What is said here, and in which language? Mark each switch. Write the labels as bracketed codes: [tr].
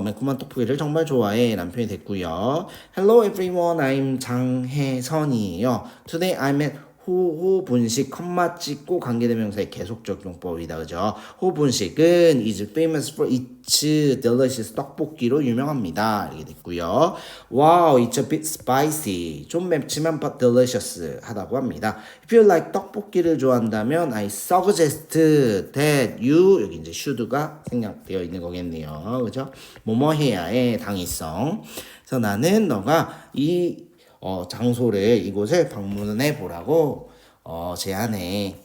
[ko] 매콤한 떡볶이를 정말 좋아해. 라는 표현이 됐고요. [en] Hello everyone, I'm 장혜선이에요. Today I'm at [ko] 호분식, 컴마 찍고 관계대명사의 계속적 용법이다. 그죠? [en] 호분식은 is famous for its delicious [ko] 떡볶이로 유명합니다. 이렇게 됐고요. [en] Wow, it's a bit spicy. [ko] 좀 맵지만 [en] but delicious [ko] 하다고 합니다. [en] If you like [ko] 떡볶이를 좋아한다면 [en] I suggest that you, [ko] 여기 이제 should가 생략되어 있는 거겠네요. 그죠? 뭐뭐 해야의 당위성. 그래서 나는 너가 이 장소를, 이곳을 방문해 보라고 제안해.